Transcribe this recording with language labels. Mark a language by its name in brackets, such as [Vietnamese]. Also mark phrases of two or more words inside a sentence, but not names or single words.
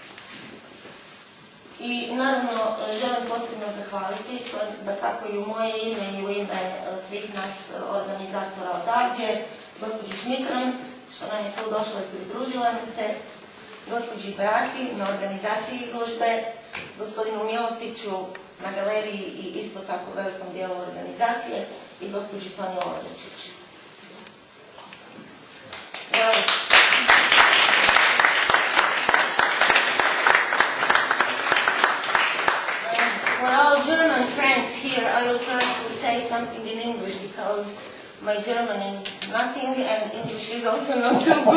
[Croatian] I naravno želim posebno zahvaliti, da kako i u moje ime i u ime svih nas organizatora odavdje, gospođi Šmitran, što nam je tu došla i pridružila nam se, gospođi Beati na organizaciji izložbe, gospodinu Milotiću na galeriji i isto tako velikom dijelu organizacije i gospođi Sonji Lovrečić. [English] For our German friends here, I will try to say something in English because my German is nothing and English is also not so good.